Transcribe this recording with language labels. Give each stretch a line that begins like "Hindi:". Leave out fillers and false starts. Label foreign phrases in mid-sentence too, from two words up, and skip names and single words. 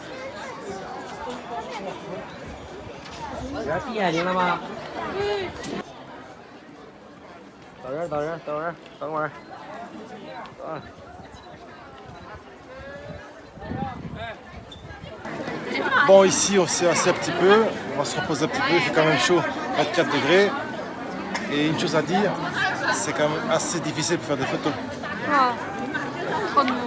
Chinese: 有闭眼睛了吗？等着，等着，等着，等会儿。啊。
French: Bon, ici on s'est assis un petit peu, on va se reposer un petit peu, il fait quand même chaud, 24 degrés. Et une chose à dire, c'est quand même assez difficile pour faire des photos. Ah, trop de monde.